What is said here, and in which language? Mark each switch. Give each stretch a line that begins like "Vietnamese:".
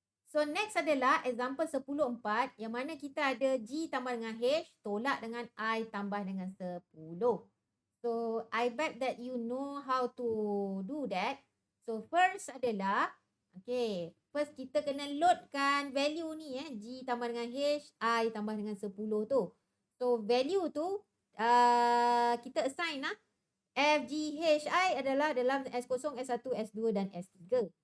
Malay: So next adalah example 10.4 yang mana kita ada G tambah dengan H tolak dengan I tambah dengan 10.
English: So I bet that you know how to do that.
Malay: So first adalah, okay, first kita kena loadkan value ni G tambah dengan H, I tambah dengan 10 tu. So value tu kita assign F, G, H, I adalah dalam S0, S1, S2 dan S3.